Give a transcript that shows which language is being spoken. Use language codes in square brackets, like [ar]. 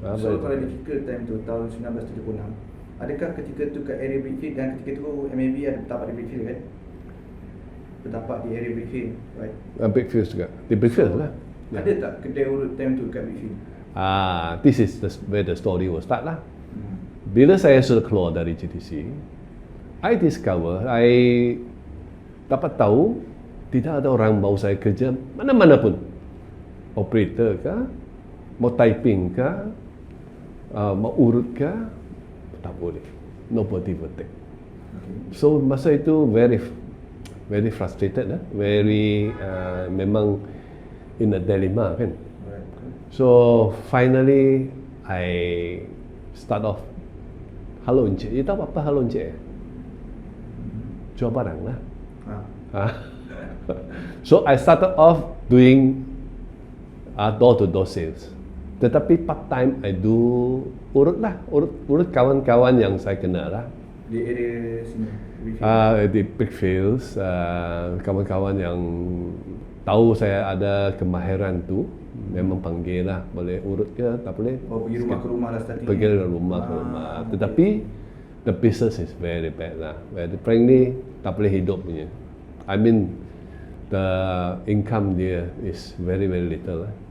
[ms] So kalau [en] difficult time [ms] tu tahun 1976, adakah ketika tu kat area Brickfield, dan ketika tu MAB ada bertapak di Brickfield kan? Bertapak di area Brickfield, right? Brickfield juga. Di Brickfield lah. Ada tak kedai urut time tu kat Brickfield? [en] This is where the story will start lah. [ms] Bila saya sudah keluar dari GTC, [en] I discover, [ms] I dapat tahu tidak ada orang mau saya kerja mana-mana pun. Operator kah, mau typing kah, mau urut kah, tak boleh. [en] Nobody will take. So [ms] masa itu [en] very very frustrated, very [ms] memang [en] in a dilemma kan. Alright. So finally I start off. [ms] Halo Encik, you tahu apa halo Encik? Jual barang lah. Ah. [en] So I started off doing door-to-door sales. [ms] Tetapi [en] part time I do [ms] urut kawan-kawan yang saya kenal lah. Di area sini. Di Brickfields, kawan-kawan yang tahu saya ada kemahiran tu, memang panggil lah, boleh urut ke, tak boleh. Oh, pergi rumah ke rumah lah starting. Pergi rumah ke rumah. Tetapi [en] the business is very bad lah. Very frankly, [ms] tak boleh hidup punya. [en] I mean, the income dia is very little lah.